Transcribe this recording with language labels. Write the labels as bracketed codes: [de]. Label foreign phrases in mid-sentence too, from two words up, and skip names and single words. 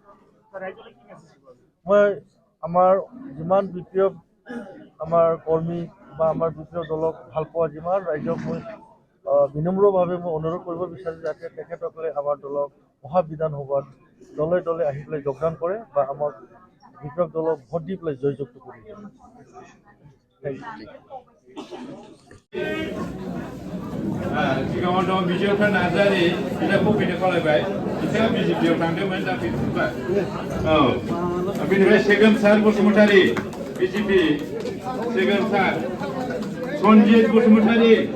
[as] মই আমাৰ যিমান BPF আমাৰ কৰ্মী বা আমাৰ BPF দলক ভাল পোৱা যিমান ৰাইজক মই বিনম্ৰভাৱে মই অনুৰোধ কৰিব বিচাৰোঁ যাতে তেখেতসকলে আমাৰ দলক অহা বিধানসভাত দলে দলে আহি পেলাই যোগদান কৰে বা আমাক BPF দলক ভোট দি পেলাই জয়যুক্ত কৰি দিয়ে। [brx] सिगाङाव दं बिजयफ्रा नार्जारी बिदा कमिटि खालायबाय बिथाङा BJPआव थांदोंमोन दा फैफिनबाय औ बेनिफ्राय सेगोमसार बसुमतारी BJP सेगोमसार सन्जित बसुमतारी